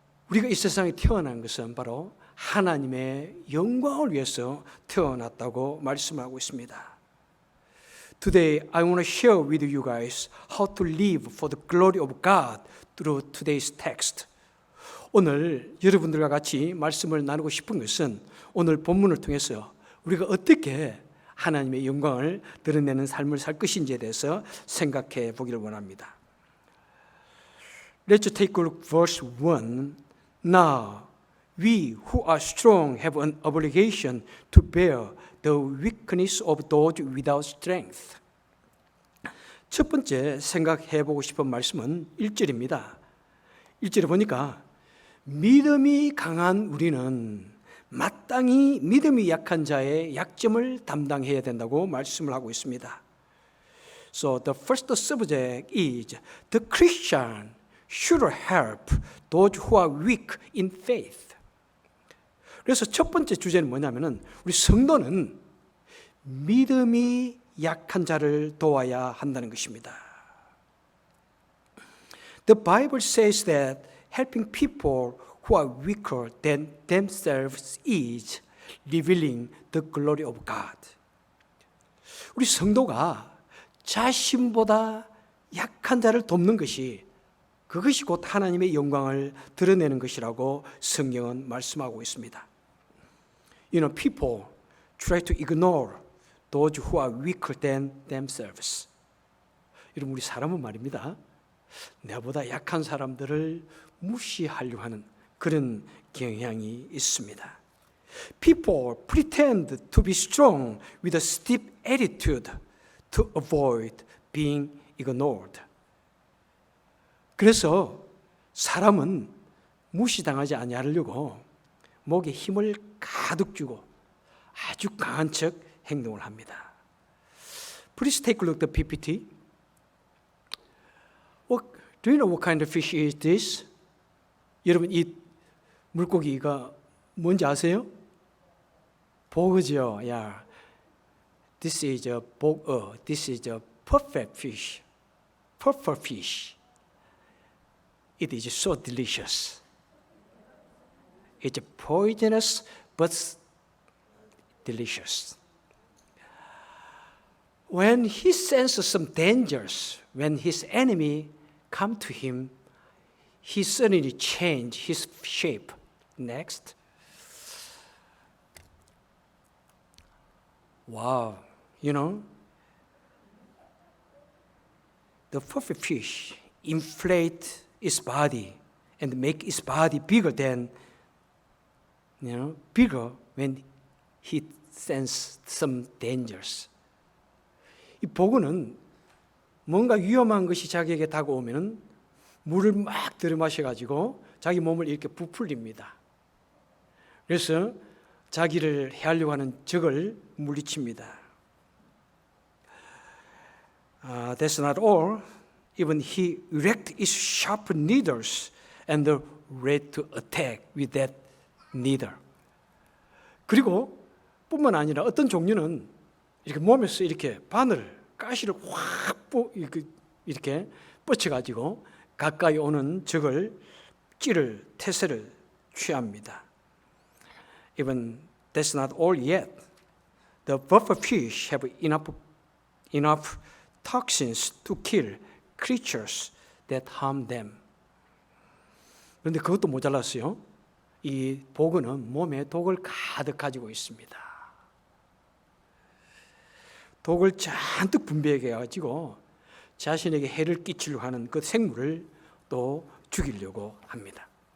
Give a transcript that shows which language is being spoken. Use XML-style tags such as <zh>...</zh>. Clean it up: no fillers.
<ko>우리가 이 세상에 태어난 것은 바로 하나님의 영광을 위해서 태어났다고 말씀하고 있습니다.</ko> <en>Today I want to share with you guys how to live for the glory of God through today's text.</en> <ko>오늘 여러분들과 같이 말씀을 나누고 싶은 것은 오늘 본문을 통해서 우리가 어떻게 하나님의 영광을 드러내는 삶을 살 것인지에 대해서 생각해 보기를 원합니다.</ko> <en>Let's take a look verse 1. Now we who are strong have an obligation to bear the weakness of those without strength.</en> <ko>첫 번째 생각해 보고 싶은 말씀은 1절입니다. 1절에 보니까 믿음이 강한 우리는 마땅히 믿음이 약한 자의 약점을 담당해야 된다고 말씀을 하고 있습니다.</ko> <en>So the first subject is the Christian should help those who are weak in faith.</en> <ko>그래서 첫 번째 주제는 뭐냐면은 우리 성도는 믿음이 약한 자를 도와야 한다는 것입니다.</ko> <en>The Bible says that helping people who are weaker than themselves is revealing the glory of God.</en> <ko>우리 성도가 자신보다 약한 자를 돕는 것이 그것이 곧 하나님의 영광을 드러내는 것이라고 성경은 말씀하고 있습니다.</ko> <en>You know, people try to ignore those who are weaker than themselves.</en> <ko>여러분, 우리 사람은 말입니다. 내보다 약한 사람들을 무시하려고 하는 그런 경향이 있습니다.</ko> <en>People pretend to be strong with a stiff attitude to avoid being ignored.</en> <ko>그래서 사람은 무시당하지 않으려고 목에 힘을 가득 주고 아주 강한 척 행동을 합니다.</ko> <en>Please take a look at the PPT. Do you know what kind of fish is this?</en> <ko>여러분 이 물고기가 뭔지 아세요?</ko> <en>보거죠. Yeah. This is a 보거. This is a perfect fish. Puffer fish. It is so delicious. It's poisonous but delicious. When he senses some dangers, when his enemy come to him, he suddenly changed his shape. Next. Wow, you know, the puffer fish inflate its body and make its body bigger than, bigger when he senses some dangers.</en> <ko>이 보고는 뭔가 위험한 것이 자기에게 다가오면 물을 막 들이마셔가지고 자기 몸을 이렇게 부풀립니다. 그래서 자기를 해하려고 하는 적을 물리칩니다.</ko> <en>That's not all. Even he erected his sharp needles and ready to attack with that needle.</en> <ko>그리고 뿐만 아니라 어떤 종류는 이렇게 몸에서 이렇게 바늘, 가시를 확 이렇게 뻗쳐가지고 가까이 오는 적을 찌를 태세를 취합니다.</ko> <en>Even that's not all yet. The pufferfish have enough toxins to kill creatures that harm them.</en> <ko>그런데 그것도 모자랐어요. 이 보그는 몸에 독을 가득 가지고 있습니다. 독을 잔뜩 분비하게 해가지고 자신에게 해를 끼치려고 하는 그 생물을 또 죽이려고 합니다.</ko>